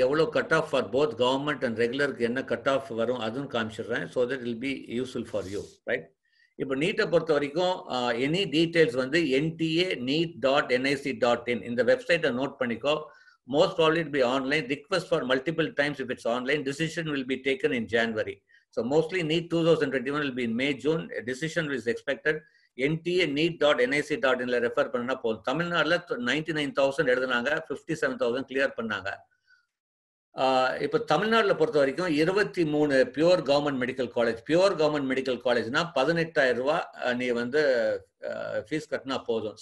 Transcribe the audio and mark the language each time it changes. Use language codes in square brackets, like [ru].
[ta] எவ்வளோ cut off for both government and ரெகுலருக்கு என்ன cut off வரும் அதுவும் காமிச்சிடுறேன். [en] so that will be useful for you, [ta] right? இப்போ நீட்டை பொறுத்த வரைக்கும் எனி டீட்டெயில்ஸ் வந்து nta.neet.nic.in இந்த வெப்சைட்டை நோட் பண்ணிக்கோ. [en] Most probably it be online. Request for multiple times if it's online. Decision will be taken in January. So mostly NEET 2021 will be in May, June. A decision is expected. [ta] nta.neet.nic.in refer பண்ணா போதும். தமிழ்நாட்டில் 99,000 எழுதுனாங்க, 57,000 clear பண்ணாங்க. இப்போ தமிழ்நாட்டில் பொறுத்த வரைக்கும் 23 pure government medical college. Pure government medical காலேஜ்னா 18,000 ரூபா நீ வந்து ஃபீஸ் கட்டினா போதும்.